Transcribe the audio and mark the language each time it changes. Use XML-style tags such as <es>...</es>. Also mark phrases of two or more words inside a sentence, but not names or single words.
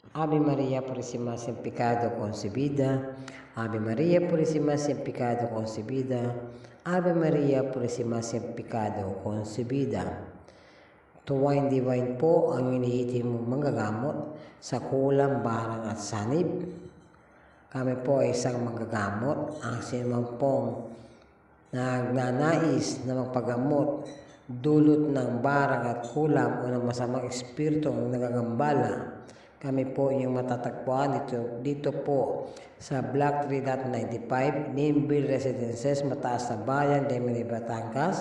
<es>Ave María Purísima sin pecado concebida. Ave María Purísima sin pecado concebida. Ave María Purísima sin pecado concebida.</es> <tl>Tuwain Divine po ang inihitin mong manggagamot sa kulang, barang at sanib. Kami po ay isang manggagamot. Ang sinumang pong nagnanais na magpagamot dulot ng barang at kulam o ng masamang espiritu ang nagagambala, kami po yung matatagpuan dito po sa Block 3.95, Nimbil Residences, Mataas na Bayan, Lemini, Batangas.</tl>